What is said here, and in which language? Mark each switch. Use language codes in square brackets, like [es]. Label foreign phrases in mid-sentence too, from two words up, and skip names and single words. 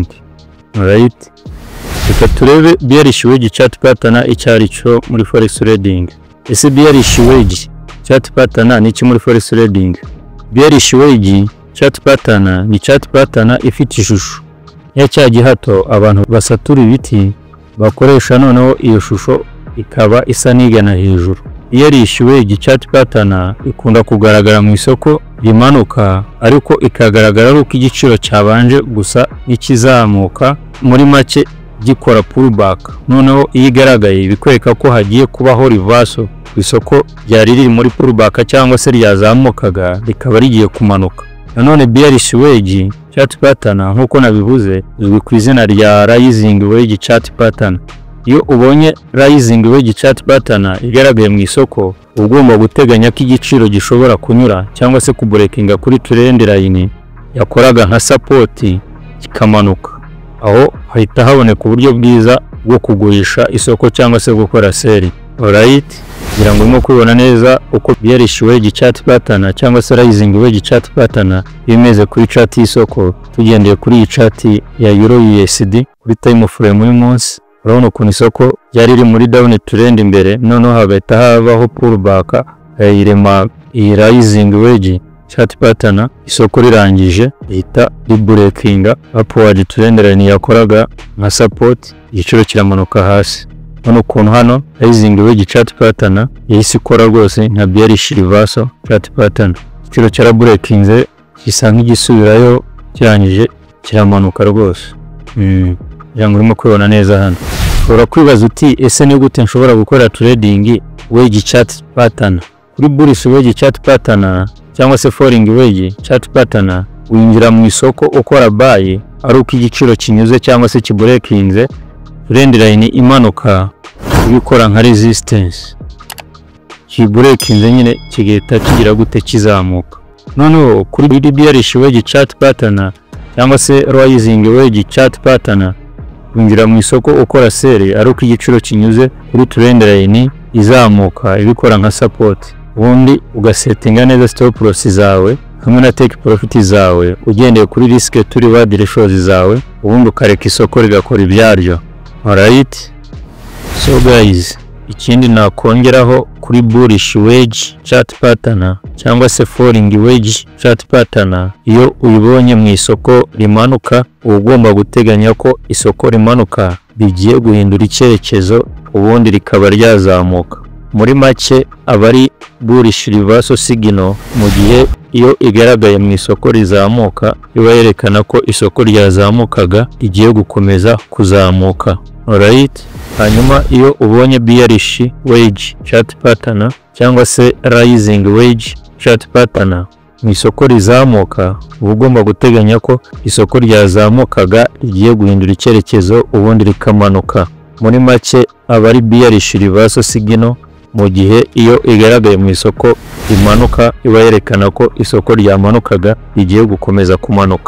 [rw] Alright, reka turebe [en] bearish wedge chart pattern [rw] icyari cyo muri [en] forex trading. [rw] Ese [en] bearish wedge chart pattern [rw] ni iki muri [en] forex trading? Bearish wedge chart pattern [rw] ni [en] chart pattern [rw] ifite ishusho ya cya gihato abantu basatura ibiti bakoresha, noneho iyo shusho ikaba isa nigana hejuru. [en] Bearish wedge chart pattern [rw] ikunda kugaragara mu isoko rimanuka ariko ikagaragara ari uko igiciro cyabanje gusa n'ikizamuka, muri make gikora pullback, noneho iyo igaragaye bikwereka ko hagiye kubaho reversal ku isoko ryari riri muri pullback cyangwa se ryazamukaga rikaba rigiye kumanuka. Nanone [en] bearish wedge chart pattern [rw] nkuko nabivuze izwi ku izina rya [en] rising wedge chart pattern. [rw] Iyo ubonye [en] rising wedge chart pattern [rw] igaragaye mu isoko, ugomba guteganya ko igiciro gishobora kunyura cyangwa se kubreakinga kuri [en] trend line [rw] yakoraga nka support kikamanuka. Aho hahita haboneka uburyo bwiza bwo kugurisha isoko cyangwa se gukora sell. Alright, kugira ngo urimo kubibona neza uko [en] bearish wedge chart pattern [rw] cyangwa se [en] rising wedge chart pattern [rw] bimeze kuri chart y'isoko, tugendeye kuri iyi chart ya Euro USD kuri [en] time frame [rw] y'umunsi. Urabona ukuntu isoko ryari riri muri [en] down trend [rw] imbere, noneho hagahita habaho pullback irema iyi [en] rising wedge chart pattern, [rw] isoko rirangije ihita ribreakinga [en] upward trend line [rw] yakoraga nka support, igiciro kiramanuka hasi. Hano ukuntu hano [en] rising wedge chart pattern [rw] yahise ikora rwose nka [en] bearish reversal chart pattern, [rw] igiciro cyarabreakinze gisa nk'igisubirayo kirangije kiramanuka rwose. Yango urimo kubibona neza hano. Ushobora kwibaza uti ese ni gute nshobora gukora [en] trading wedge chart pattern? [rw] Kuri [en] bullish wedge chart pattern [rw] cyangwa se [en] falling wedge chart pattern [rw] winjira mu isoko ukora buy ari uko igiciro kinyuze cyangwa se kibreakinze [en] trend line [rw] imanuka ubikora nka resistance, kibreakinze nyine kigahita kigira gute kizamuka. Noneho kuri [en] bearish wedge chart pattern [rw] cyangwa se [en] rising wedge chart pattern [rw] winjira mu isoko ukora sell ari uko igiciro kinyuze kuri [en] trend line [rw] izamuka ibikora nka support, ubundi ugasetinga neza [en] stop loss [rw] zawe hamwe na [en] take profit [rw] zawe ugendeye kuri [en] risk to reward ratios [rw] zawe, ubundi ukareka isoko rigakora ibyaryo. [en] Alright, So guys, [rw] ikindi nakongeraho kuri [en] bullish wedge chart pattern [rw] cyangwa se [en] falling wedge chart pattern, [rw] iyo uyibonye mu isoko rimanuka ugomba guteganya ko isoko rimanuka bigiye guhindura icyerekezo ubundi rikaba ryazamuka. Muri make abari [en] bullish reversal signal [rw] mu gihe iyo igaragaye mu isoko rizamuka iba yerekana ko isoko ryazamukaga rigiye gukomeza kuzamuka. Alright, hanyuma iyo ubonye [en] bearish wedge chart pattern [rw] cyangwa se [en] rising wedge chart pattern [rw] mu isoko rizamuka uba ugomba guteganya ko isoko ryazamukaga rigiye guhindura icyerekezo ubundi rikamanuka. Muri make abari [en] bearish reversal signal [rw] mu gihe iyo igaragaye mu isoko imanuka iba yerekana ko isoko ryamanukaga rigiye gukomeza kumanuka.